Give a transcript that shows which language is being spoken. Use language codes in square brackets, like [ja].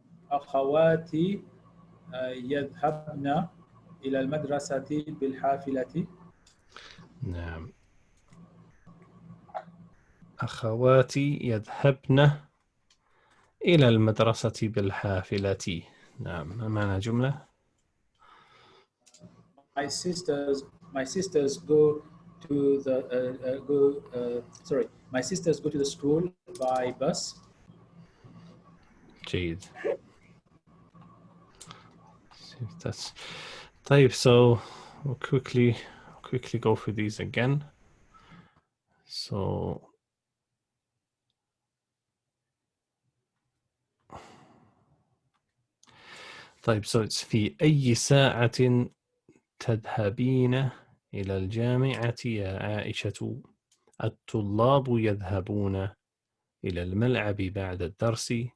[ar] أخواتي يذهبن إلى المدرسة بالحافلة. نعم أخواتي يذهبن إلى المدرسة بالحافلة. نعم ما معنى جملة؟ [en] My sisters go to the sorry. My sisters go to the school by bus. [ar] جيد. [en] That's طيب. So we'll quickly go through these again. [ar] So طيب so it's في أي ساعة تذهبين إلى الجامعة يا عائشة؟ الطلاب يذهبون إلى الملعب بعد الدرس.